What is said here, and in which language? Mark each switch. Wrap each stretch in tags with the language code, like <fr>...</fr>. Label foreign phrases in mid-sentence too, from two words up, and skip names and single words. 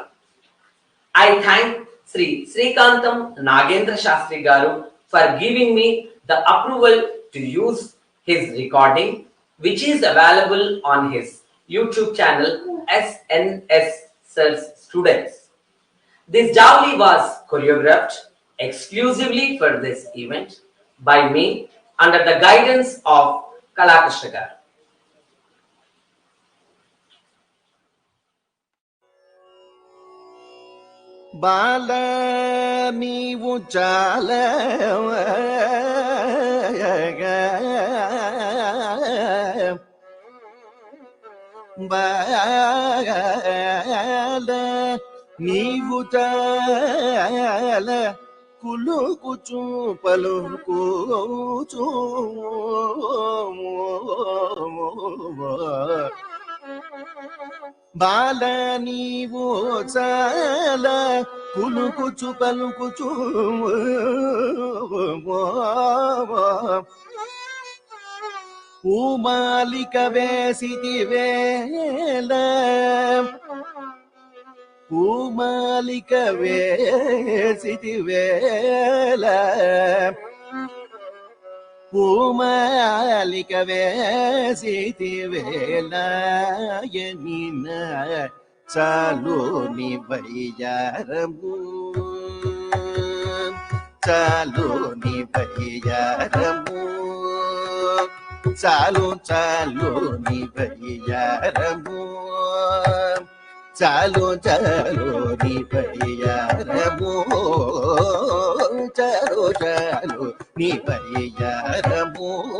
<en>I thank Sri Srikantam Nagendra Shastri Garu for giving me the approval to use his recording, which is available on his YouTube channel SNS Sirs Students. This Javali was choreographed exclusively for this event by me under the guidance of Kala Krishna Garu.</en> <te>బాల నీవు చాల బాల నీవు చాల కులు కుచు పలు కుచు బాల నీవు చాల కులు కుచు పలు కుచు ఉమాలిక వేసితి వేళ ఉమాలిక వేసితి వేళ పూమాలిక వేసితి వేళాయనిన చాలు నీ వయ్యారము చాలు నీ వయ్యారము చాలు చాలు నీ వయ్యారము చాలు చాలు నీ వయ్యారము చాలు చాలు నీ వయ్యారము</te>